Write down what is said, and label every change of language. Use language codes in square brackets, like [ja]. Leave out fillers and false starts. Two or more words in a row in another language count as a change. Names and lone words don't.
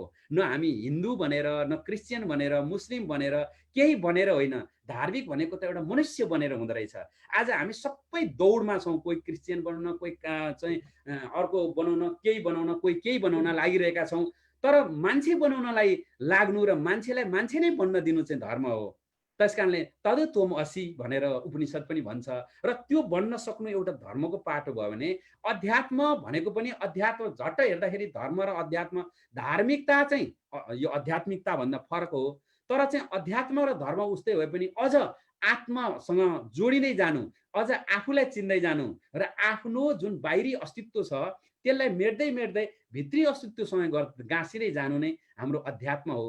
[ne] न हामी हिन्दू भनेर न क्रिस्चियन भनेर मुस्लिम भनेर केही भनेर होइन, धार्मिक भनेको त एउटा मनुष्य बनेर हुँदो रहेछ। आज हामी सबै दौडमा छौँ, कोही क्रिस्चियन बनाउन, कोही चाहिँ अर्को बनाउन, केही बनाउन, कोही केही बनाउन लागिरहेका छौँ। तर मान्छे बनाउनलाई लाग्नु र मान्छेलाई मान्छे नै बन्न दिनु चाहिँ धर्म हो। त्यसकारणले [sa] तद त्वम असि [ne] भनेर उपनिषद पनि भन्छ र त्यो बन्न सक्नु एउटा धर्मको पाटो भयो भने अध्यात्म भनेको पनि अध्यात्म झट्ट हेर्दाखेरि धर्म र अध्यात्म धार्मिकता चाहिँ यो आध्यात्मिकता भन्दा फरक हो। तर चाहिँ अध्यात्म र धर्म उस्तै भए पनि अझ आत्मासँग जोडिँदै जानु, अझ आफूलाई चिन्दै जानु र आफ्नो जुन बाहिरी अस्तित्व छ त्यसलाई मेट्दै भित्री अस्तित्वसँग गाँसिँदै जानु नै हाम्रो अध्यात्म हो।